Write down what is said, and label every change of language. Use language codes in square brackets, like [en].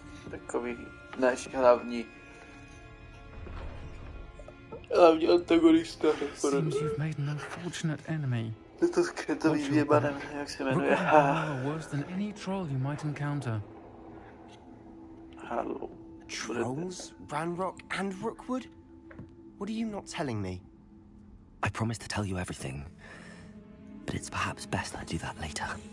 [cs] Takový náš hlavní antagonista. [en] Seems you've made an unfortunate enemy. [cs] Je to skrytový věbanem, jak se jmenuje. [en] Worse than any troll you might encounter. Hello. Trolls? Ranrock and Rookwood? What are you not telling me? I promised to tell you everything, but it's perhaps best I do that later.